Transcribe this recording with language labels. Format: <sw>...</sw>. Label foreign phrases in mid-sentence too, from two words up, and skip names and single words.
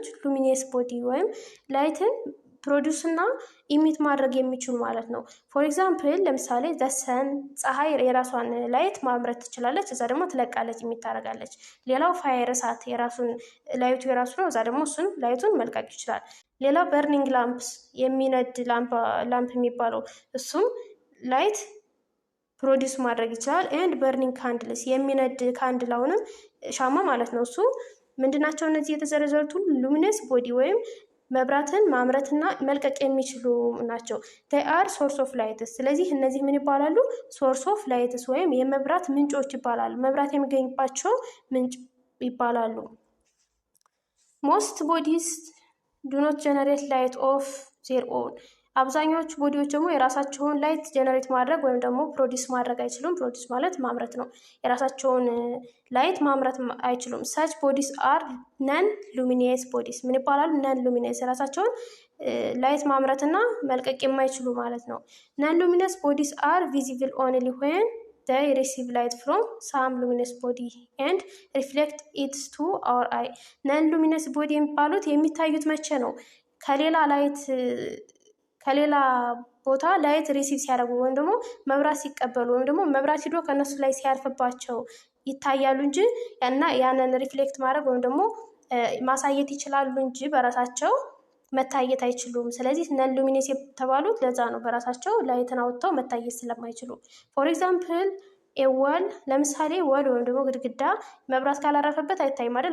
<en>luminous body</en> <am>ወይም ላይትን ፕሮዲውስ እና ኢሚት ማድረግ የሚችሉ ማለት ነው።</am> <en>for example</en> <am>ለምሳሌ</am> <en>the sun</en> <am>ፀሐይ የራሷን ላይት ማምረት ትችላለች፣ እዛ ደግሞ ትለቃለች፣ ኢሚት ታደርጋለች። ሌላው ፋየር እሳት የራሱን ላይቱ የራሱ ነው፣ እዛ ደግሞ እሱን ላይቱን መልቀቅ ይችላል። ሌላው</am> <en>burning lamps</en> <am>የሚነድ ላምፕ የሚባለው እሱም</am> <en>light produce</en> <am>ማድረግ ይችላል።</am> <en>and burning candles</en> <am>የሚነድ ካንድል አሁንም ሻማ ማለት ነው። እሱ ምንድናቸው? እነዚህ የተዘረዘሩት ሁሉ</am> <en>luminous body</en> <am>ወይም መብራትን ማምረትና መልቀቅ የሚችሉ ናቸው።</am> <en>they are source of light።</en> <am>ስለዚህ እነዚህ ምን ይባላሉ?</am> <en>source of light</en> <am>ወይም የመብራት ምንጮች ይባላሉ። መብራት የሚገኝባቸው ምንጭ ይባላሉ።</am> <en>most bodies do not generate light of their own።</en> <am>አብዛኛዎቹ ቦዲዎች ደግሞ የራሳቸውን</am> <en>light generate</en> <am>ማድረግ ወይም ደግሞ ፕሮዲስ ማድረግ አይችሉም። ፕሮዲስ ማለት ማምረት ነው። የራሳቸውን ላይት ማምረት አይችሉም።</am> <en>such bodies are non luminous bodies።</en> <am>ምን ይባላሉ?</am> <en>non luminous፣</en> <am>የራሳቸውን ላይት ማምረትና መልቀቅ የማይችሉ ማለት ነው።</am> <en>non luminous bodies are visible only when they receive light from some luminous body and reflect it to our eye። non luminous body</en> <am>የሚባሉት የሚታዩት መቼ ነው? ከሌላ ቦታ</am> <en>light receive</en> <am>ሲያደርጉ ወይም ደግሞ መብራት ሲቀበሉ ወይም ደግሞ መብራት ሂዶ ከነሱ ላይ ሲያርፍባቸው ይታያሉ እንጂ ያንን ሪፍሌክት ማድረግ ወይም ደግሞ ማሳየት ይችላሉ እንጂ በራሳቸው መታየት አይችሉም። ስለዚህ</am> <en>non luminous</en> <am>የተባሉት ለዛ ነው፣ በራሳቸው ላይትን አውጥተው መታየት ስለማይችሉ።</am> <en>for example wall፣</en> <am>ለምሳሌ ወል ወይም ደግሞ ግድግዳ መብራት ካላረፈበት አይታይም አይደል?</am>